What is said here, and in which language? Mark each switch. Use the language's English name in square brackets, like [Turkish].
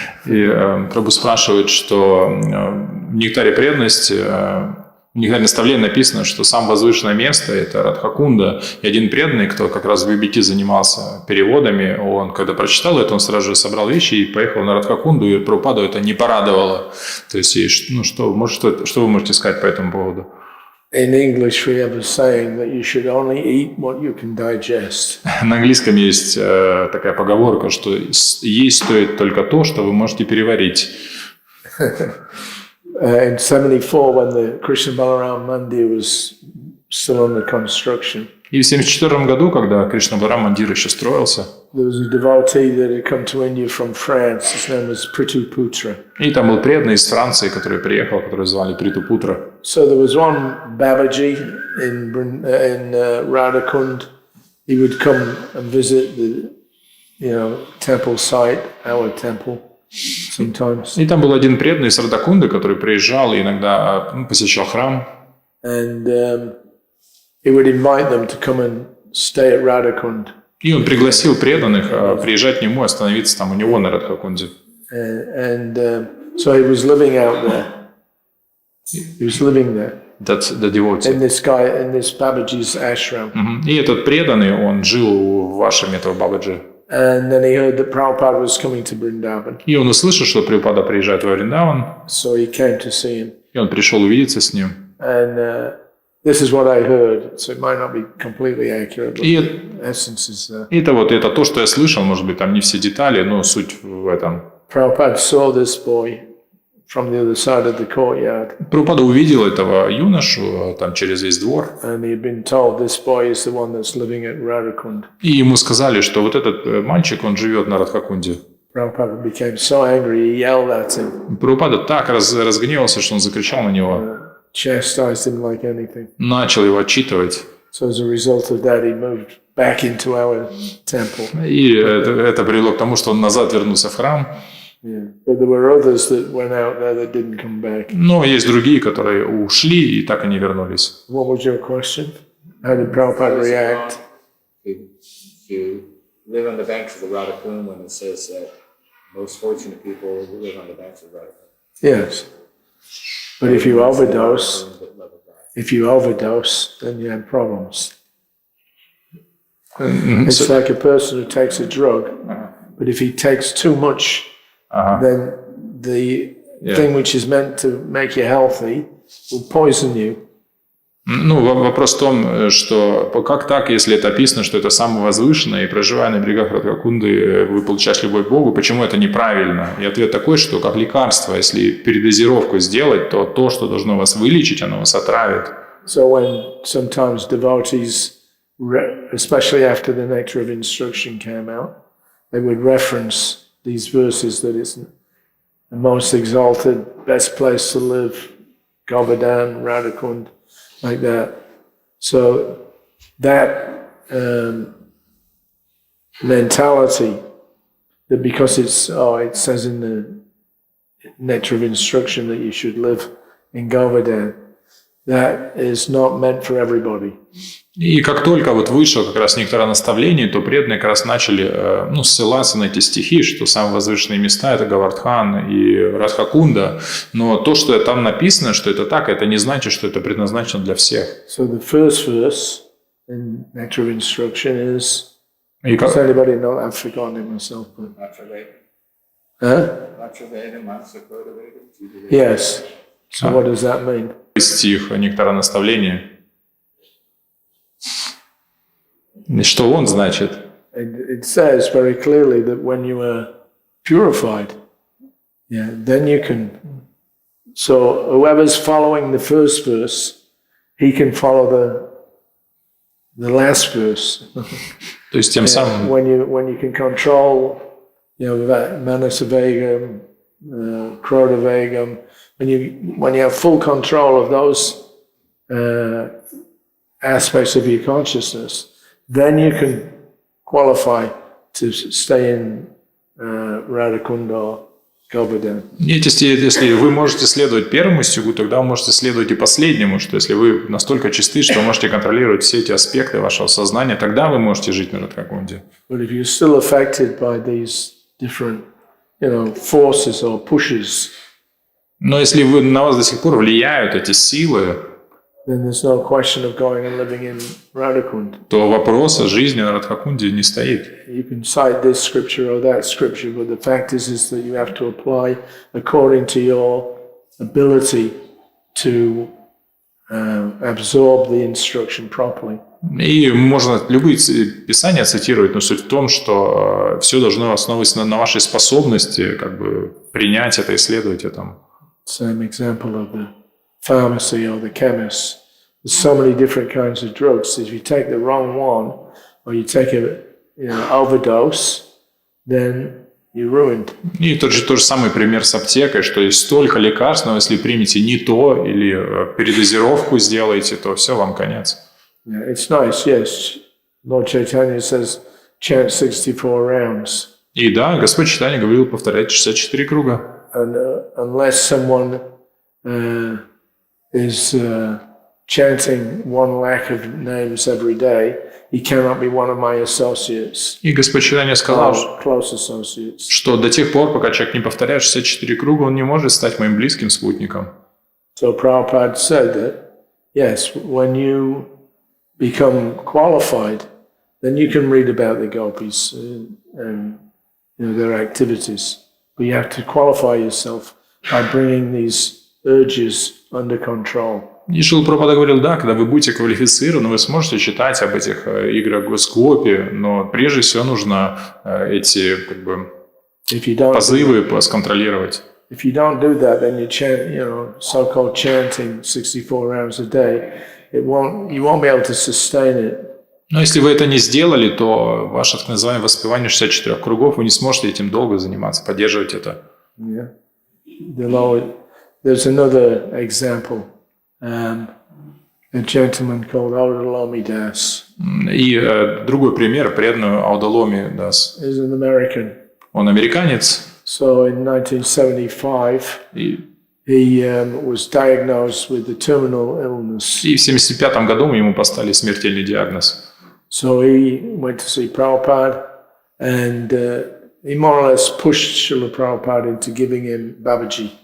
[Russian] И Прабху спрашивает, что в Нектаре преданности, в Нектаре наставления написано, что самое возвышенное место – это Радхакунда. И один преданный, кто как раз в BBT занимался переводами, он, когда прочитал это, он сразу же собрал вещи и поехал на Радхакунду, и Прабхупаду это не порадовало. То есть, что вы можете сказать по этому поводу? [English] In English, we have a saying that you should only eat what you can digest. [Russian] На английском есть такая поговорка, что есть стоит только то, что вы можете переварить. [English] in 74, when the Krishna Balaram Mandir was still under construction, [Russian] И в 1974 году, когда Кришна Баларам Мандир еще строился, [English] there was a devotee that had come to India from France. His name was Prithuputra. [Russian] и там был преданный из Франции, который приехал, которого звали Притупутра. [English] So there was one Babaji in Radhakund. He would come and visit the, temple site, our temple, sometimes. [Russian] И там был один преданный из Радакунды, который приезжал и иногда посещал храм. [English] And he would invite them to come and stay at Radhakund. [Russian] И он пригласил преданных приезжать к нему, остановиться там у него на Радхакунде. [English] So he was living out there. He was living there. That's the devotee. In this Babaji's ashram. [Russian] И этот преданный, он жил в вашем этого Бабаджи. [English] And then he heard that Prabhupada was coming to Vrindavan. [Russian] И он услышал, что Прабхупада приезжает во Вриндаван. [English] So he came to see him. [Russian] И он пришел увидеться с ним. [English] And this is what I heard, so it might not be completely accurate, but the essence is there. [Russian] Это то, что я слышал, может быть, там не все детали, но суть в этом. [English] Prabhupada saw this boy from the other side of the courtyard. [Russian] Прабхупада увидел этого юношу там через весь двор. [English] And he had been told this boy is the one that's living at Radhakund. [Russian] И ему сказали, что вот этот мальчик, он живет на Радхакунде. [English] Prabhupada became so angry, he yelled at him. [Russian] Прабхупада так разгневался, что он закричал на него. [English] Chastised him like anything. [Russian] Начал его отчитывать. [English] So as a result of that, he moved back into our temple. [Russian] И это привело к тому, что он назад вернулся в храм. [English] Yeah. But there were others that went out there that didn't come back. [Russian] Но есть другие, которые ушли и так и не вернулись. [English] What was your question? How did Prabhupada react? To live on the banks of the Radhakund when it says that most fortunate people live on the banks of the Radhakund. Yes. But if you overdose, then you have problems. It's like a person who takes a drug, but if he takes too much, then the thing which is meant to make you healthy will poison you. [Russian] Вопрос в том, что как так, если это описано, что это самое возвышенное, и проживая на берегах Радхакунды, вы получаете любовь к Богу, почему это неправильно? И ответ такой, что как лекарство, если передозировку сделать, то то, что должно вас вылечить, оно вас отравит. [English] So when sometimes devotees, especially after the Nectar of Instruction came out, they would reference these verses that it's the most exalted, best place to live, Govardhan, Radhakund, like that. So that mentality that because it says in the Nectar of Instruction that you should live in Govardhan, that is not meant for everybody. [Russian] И как только вот вышло как раз некоторое наставление, то преданные как раз начали ссылаться на эти стихи, что самые возвышенные места – это Гавардхан и Радхакунда. Но то, что там написано, что это так, это не значит, что это предназначено для всех. [English] So the first verse in Nectar of Instruction is... Does anybody know? I've forgotten it myself. Yes. So what does that mean? [Russian] Стих «Нектара наставления». Что он значит? [English] It says very clearly that when you are purified, then you can... So whoever's following the first verse, he can follow the last verse. [Russian] То есть тем самым... [English] When you can control, Manasavegam, Krodavegam, when you have full control of those aspects of your consciousness, then you can qualify to stay in Radhakunda or Govardhan. [Russian] Если вы можете следовать первому стиху, тогда вы можете следовать и последнему, что если вы настолько чисты, что вы можете контролировать все эти аспекты вашего сознания, тогда вы можете жить на Радхакунде. [English] But if you're still affected by these different, forces or pushes, [Russian] но если на вас до сих пор влияют эти силы, [English] then there's no question of going and living in Radhakund. [Russian] То вопрос о жизни на Радхакунде не стоит. [English] You can cite this scripture or that scripture, but the fact is that you have to apply according to your ability to absorb the instruction properly. [Russian] И можно любые писания цитировать, но суть в том, что все должно основываться на вашей способности принять это, исследовать это. [English] same example of the pharmacy or the chemist. There's so many different kinds of drugs. If you take the wrong one, or you take a overdose, then you're ruined. [Russian] И тот же самый пример с аптекой, что есть столько лекарств, но если примете не то или передозировку сделаете, то все, вам конец. [English] Yeah, it's nice, yes. Lord Chaitanya says, chant 64 rounds. [Russian] И да, Господь Чайтанья говорил повторять 64 круга. [English] And unless someone is chanting 1 lakh of names every day, he cannot be one of my associates. [Russian] И Господь Чайтанья сказал, [English] Close associates. [Russian] что до тех пор, пока человек не повторяет 64 круга, он не может стать моим близким спутником. [English] So Prabhupada said that, yes, when you become qualified, then you can read about the gopis and their activities. But you have to qualify yourself by bringing these urges under control. [Russian] И Шрила Прабхупада говорил, да, когда вы будете квалифицированы, вы сможете читать об этих играх Госкопи, но прежде всего нужно эти позывы сконтролировать. [English] If you don't do that, then you chant, so-called chanting 64 rounds a day. You won't be able to sustain it. [Russian] Но если вы это не сделали, то ваше так называемое воспевание 64 кругов, вы не сможете этим долго заниматься, поддерживать это. [English] Yeah. There's another example. A gentleman called Audalami Das. [Russian] И другой пример, преданный Аудаломи Дас. [English] He's an American. [Russian] Он американец. [English] So in 1975, he was diagnosed with the terminal illness. [Russian] И в 1975 году ему поставили смертельный диагноз. [English] So he went to see Prabhupada, and he more or less pushed Srila Prabhupada into giving him Babaji.